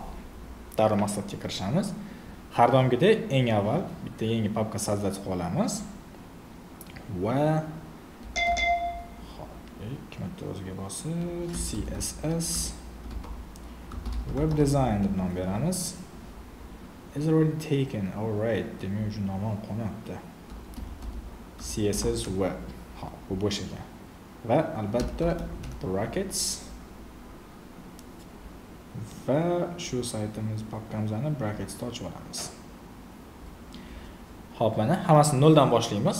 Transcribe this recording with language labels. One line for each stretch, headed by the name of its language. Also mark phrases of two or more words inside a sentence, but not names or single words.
Uzbek: Darrov maqsadga kirishamiz. Har doimgidek eng avval bitta yangi papka sozdать qilib olamiz. Va xo'p, ikki o'ziga bosib
English: CSS web design
Uzbek: deb nom beramiz.
English: Is already taken. All right.
Uzbek: Demek uchun nomim qo'nyapti.
English: CSS web.
Uzbek: Xo'p, bu bo'sh ekan. Va albatta brackets va shu saytimiz papkamizni bracketsda ochib olamiz. Xo'p, mana hammasini noldan boshlaymiz.